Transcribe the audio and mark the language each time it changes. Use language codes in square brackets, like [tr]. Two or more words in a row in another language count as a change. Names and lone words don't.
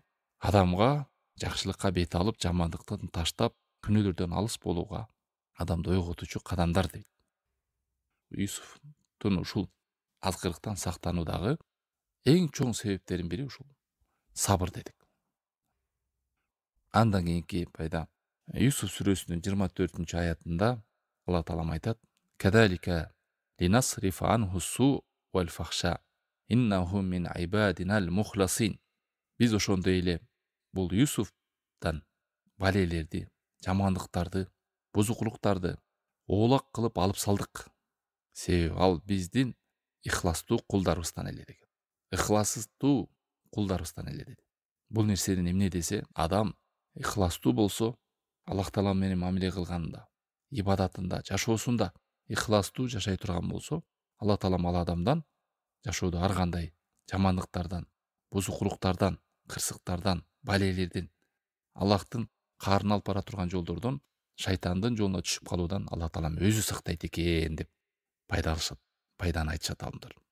[ky] Адамга жакшылыкка бет алып, жамандыктан таштап, күнөөлөрдөн алыс болууга адамды ойготуучу кадамдар дейт. Юсуфтун ушул азгырыктан сактануудагы эң чоң себептердин бири ушул сабыр дедик. Андан кийинки пайда Юсуф сүрөсүнүн 24-аятында Алла Таалам айтат: [ar] "كذلك لنصرف عنه السوء والفحشاء إنه من عبادنا المخلصين". [ky] Биз ошондой эле бул Юсуфтан балелерди, жамандыктарды, бузукулуктарды оолак кылып алып салдык. Себеби ал биздин ихластуу кулдарыбыздан эле деген. Ихласыздуу кулдарыбыздан эле деди. Бул нерсенин эмне десе, адам ихластуу болсо, Аллах Таала менен мамиле кылганда, ибадатында, жашоосунда ихластуу жашай турган болсо, Аллах Таалам ал адамдан жашоодо ар кандай жамандыктардан, бузукулуктардан, кырсыктардан, балелерден, Аллахтын каарына алып бара турган жолдордон, шайтандын жолуна түшүп калуудан Аллах Таалам өзү сактайт экен деп пайданы айтышат алымдар.